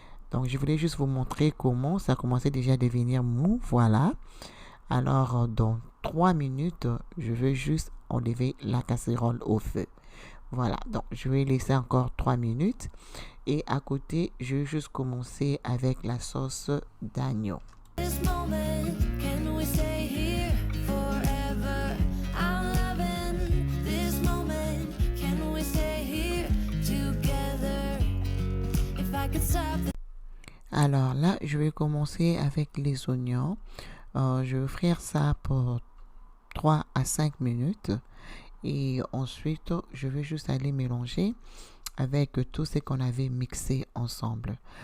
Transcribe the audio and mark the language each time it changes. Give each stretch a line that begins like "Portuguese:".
French: Donc, je voulais juste vous montrer comment ça commençait déjà à devenir mou. Voilà. Alors, dans 3 minutes, je vais juste enlever la casserole au feu. Voilà, donc je vais laisser encore 3 minutes. Et à côté, je vais juste commencer avec la sauce d'agneau.
English: This moment, can we stay here forever? I'm loving this moment. Can we stay here together? If I could stop the
French: Alors là, je vais commencer avec les oignons. Je vais frire ça pour 3 à 5 minutes. Et ensuite, je vais juste aller mélanger avec tout ce qu'on avait mixé ensemble.